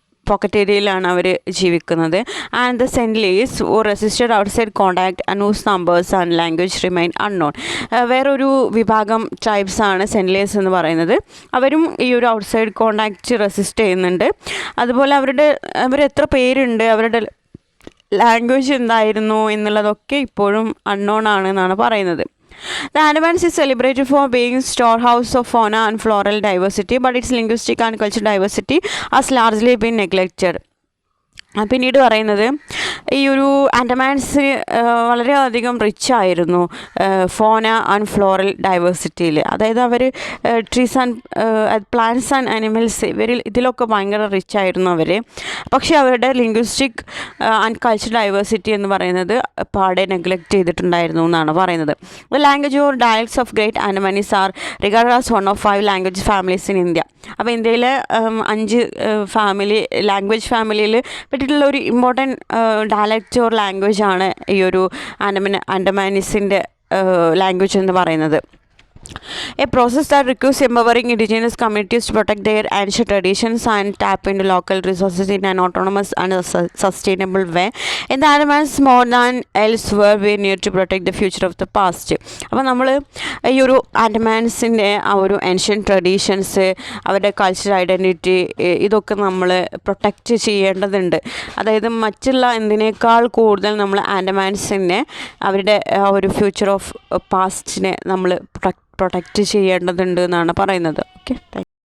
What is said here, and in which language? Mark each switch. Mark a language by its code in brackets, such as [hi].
[ml] Pocket ഏരിയയിലാണ് അവർ ജീവിക്കുന്നത്. [en] And the Sentinelese resisted outside contact and whose numbers and language remain unknown. [ml] വേറൊരു വിഭാഗം ട്രൈബ്സാണ് സെൻറ്റ്ലേസ് എന്ന് പറയുന്നത്. അവരും ഈ ഒരു ഔട്ട്സൈഡ് കോണ്ടാക്റ്റ് റെസിസ്റ്റ് ചെയ്യുന്നുണ്ട്. അതുപോലെ അവരെത്ര പേരുണ്ട്, അവരുടെ ലാംഗ്വേജ് എന്തായിരുന്നു എന്നുള്ളതൊക്കെ ഇപ്പോഴും അൺനോൺ ആണെന്നാണ് പറയുന്നത്. [en] The Andamans is celebrated for being storehouse of fauna and floral diversity, but its linguistic and cultural diversity has largely been neglected. [ml] പിന്നീട് പറയുന്നത് ഈ ഒരു ആൻഡമാൻസ് വളരെയധികം റിച്ച് ആയിരുന്നു ഫോന ആൻഡ് ഫ്ലോറൽ ഡൈവേഴ്സിറ്റിയിൽ. അതായത് അവർ trees and plants and animals ഇതിലൊക്കെ ഭയങ്കര rich ആയിരുന്നു അവർ. പക്ഷേ അവരുടെ ലിംഗ്വിസ്റ്റിക് ആൻഡ് കൾച്ചറൽ ഡൈവേഴ്സിറ്റി എന്ന് പറയുന്നത് പാടെ നെഗ്ലക്റ്റ് ചെയ്തിട്ടുണ്ടായിരുന്നു എന്നാണ് പറയുന്നത്. [en] The language or dialects of Great Andamanese are regarded as one of 5 language families in India. [ml] അപ്പോൾ ഇന്ത്യയിലെ 5 ലാംഗ്വേജ് ഫാമിലിയിൽ പെട്ടിട്ടുള്ള ഒരു ഇമ്പോർട്ടൻറ്റ് ഡയലക്റ്റ് ഓർ ലാംഗ്വേജ് ആണ് ഈ ഒരു ആൻഡമാനീസിൻ്റെ ലാംഗ്വേജ് എന്ന് പറയുന്നത്. [en] A process that requires empowering indigenous communities to protect their ancient traditions and tap into local resources in an autonomous and sustainable way. In the Andamans more than elsewhere we need to protect the future of the past. [ml] അപ്പോൾ നമ്മൾ ഈ ഒരു ആൻഡമാൻസിൻ്റെ ആ ഒരു ancient traditions, അവരുടെ cultural identity, ഇതൊക്കെ നമ്മൾ protect ചെയ്യേണ്ടതുണ്ട്. അതായത് മറ്റുള്ള എന്തിനേക്കാൾ കൂടുതൽ നമ്മൾ ആൻഡമാൻസിനെ അവരുടെ ആ ഒരു ഫ്യൂച്ചർ ഓഫ് പാസ്റ്റിനെ നമ്മൾ പ്രൊട്ടക്റ്റ് ചെയ്യേണ്ടതുണ്ട് എന്നാണ് പറയുന്നത്. Okay, thank you.